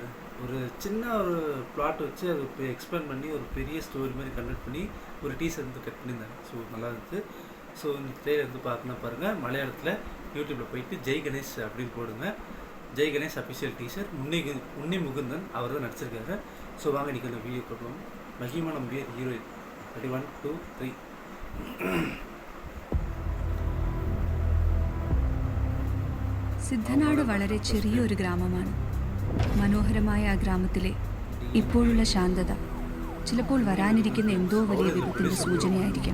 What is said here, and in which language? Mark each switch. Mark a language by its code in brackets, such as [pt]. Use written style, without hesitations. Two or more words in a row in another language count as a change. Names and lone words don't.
[ta] ஒரு சின்ன ஒரு பிளாட் வச்சு அதை எக்ஸ்பிளைன் பண்ணி ஒரு பெரிய ஸ்டோரி மாதிரி கண்டக்ட் பண்ணி ஒரு டீசர் வந்து கட் பண்ணியிருந்தாங்க. ஸோ நல்லா இருந்துச்சு. ஸோ இந்த ட்ரெய்லர் வந்து பார்க்கணும் பாருங்கள். மலையாளத்தில் யூடியூப்பில் போயிட்டு ஜெய் கணேஷ் அப்படின்னு போடுங்க. ஜெய் கணேஷ் [en] official teaser. [ta] உன்னி முகுந்தன் அவர் தான் நடிச்சிருக்காரு. ஸோ வாங்க இன்றைக்கி அந்த வீடியோ போடுவோம். மகிமா நம்பியார் ஹீரோயின். 1 2 3. [ml] സിദ്ധനാട് വളരെ ചെറിയൊരു ഗ്രാമമാണ്. മനോഹരമായ ആ ഗ്രാമത്തിലെ ഇപ്പോഴുള്ള ശാന്തത ചിലപ്പോൾ വരാനിരിക്കുന്ന എന്തോ വലിയ വിപത്തിന്റെ സൂചനയായിരിക്കാം.